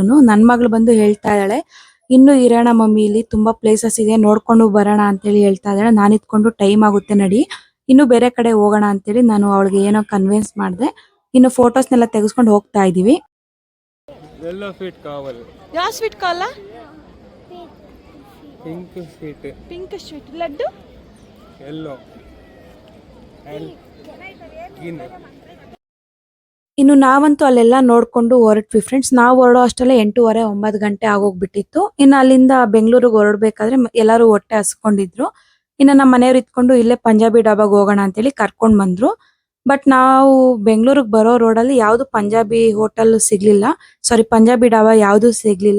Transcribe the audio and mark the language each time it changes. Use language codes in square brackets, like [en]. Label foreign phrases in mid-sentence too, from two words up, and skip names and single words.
[kn] ನನ್ನ ಮಗಳು ಬಂದು ಹೇಳ್ತಾ ಇದ್ದಾಳೆ ಇನ್ನು ಇರೋಣ ಮಮ್ಮಿ, ಇಲ್ಲಿ ತುಂಬಾ ಪ್ಲೇಸಸ್ ಇದೆ ನೋಡ್ಕೊಂಡು ಬರೋಣ ಅಂತೇಳಿ ಹೇಳ್ತಾ ಇದ್ದಾಳೆ. ನಾನು ಇದ್ಕೊಂಡು ಟೈಮ್ ಆಗುತ್ತೆ ನಡಿ, ಇನ್ನು ಬೇರೆ ಕಡೆ ಹೋಗೋಣ ಅಂತೇಳಿ ನಾನು ಅವಳಿಗೆ ಏನೋ ಕನ್ವಿನ್ಸ್ ಮಾಡಿದೆ. ಇನ್ನು ಫೋಟೋಸ್ನೆಲ್ಲ ತೆಗೆಸ್ಕೊಂಡು ಹೋಗ್ತಾ ಇದೀವಿ. [en] yellow sweet కావాలి. [kn] ಯಾವ ಸ್ವೀಟ್ ಕಾಲ? [en] pink sweet. pink sweet. ಲಡ್ಡು? yellow and green. [kn] ಇನ್ನು ನಾವಂತೂ ಅಲ್ಲೆಲ್ಲ ನೋಡ್ಕೊಂಡು ಹೊರಟ್ವಿ ಫ್ರೆಂಡ್ಸ್. ನಾವು ಹೊರಡೋ ಅಷ್ಟಲ್ಲೇ 8:30 9 ಗಂಟೆ ಆಗೋಗ್ಬಿಟ್ಟಿತ್ತು. ಇನ್ನು ಅಲ್ಲಿಂದ ಬೆಂಗಳೂರಿಗೆ ಹೊರಡ್ಬೇಕಾದ್ರೆ ಎಲ್ಲರೂ ಹೊಟ್ಟೆ ಹಸ್ಕೊಂಡಿದ್ರು. ಇನ್ನು ನಮ್ಮ ಮನೆಯವ್ರು ಇದ್ಕೊಂಡು ಇಲ್ಲೇ ಪಂಜಾಬಿ ಡಾಬಾಗ್ ಹೋಗೋಣ ಅಂತೇಳಿ ಕರ್ಕೊಂಡ್ ಬಂದ್ರು. ಬಟ್ ನಾವು ಬೆಂಗಳೂರಿಗೆ ಬರೋ ರೋಡಲ್ಲಿ ಯಾವ್ದು ಪಂಜಾಬಿ ಹೋಟೆಲ್ ಸಿಗ್ಲಿಲ್ಲ, ಸಾರಿ ಪಂಜಾಬಿ ಡಾಬಾ ಯಾವ್ದು ಸಿಗ್ಲಿಲ್ಲ.